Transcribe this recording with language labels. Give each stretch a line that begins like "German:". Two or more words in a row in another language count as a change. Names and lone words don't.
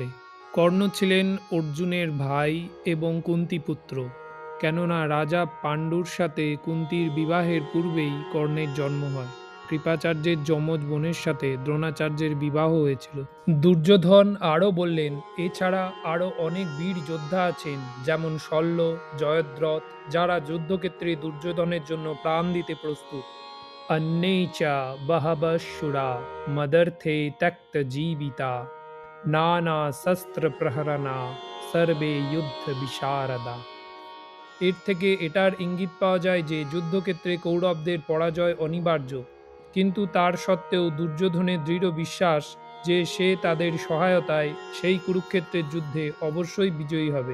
Bangla: কর্ণ ছিলেন অর্জুনের ভাই এবং কুন্তী পুত্র, কেননা রাজা পাণ্ডুর সাথে কুন্তির বিবাহের পূর্বেই কর্ণের জন্ম হয়। কৃপাচার্যের যমজ বোনের সাথে দ্রোণাচার্যের বিবাহ হয়েছিল। দুর্যোধন আরও বললেন, এছাড়া আরও অনেক বীর যোদ্ধা আছেন, যেমন শল্য, জয়দ্রথ, যারা যুদ্ধক্ষেত্রে দুর্যোধনের জন্য প্রাণ দিতে প্রস্তুত।
Sanskrit: अन्ये च बहवः शूरा मदर्थे त्यक्तजीविता नानाशस्त्रप्रहरणा सर्वे যুদ্ধ বিশারদা।
Bangla: এর থেকে এটার ইঙ্গিত পাওয়া যায় যে যুদ্ধক্ষেত্রে কৌরবদের পরাজয় অনিবার্য, কিন্তু তার সত্ত্বেও দুর্যোধনের দৃঢ় বিশ্বাস যে সে তাদের সহায়তায় সেই কুরুক্ষেত্রের যুদ্ধে অবশ্যই বিজয়ী হবে।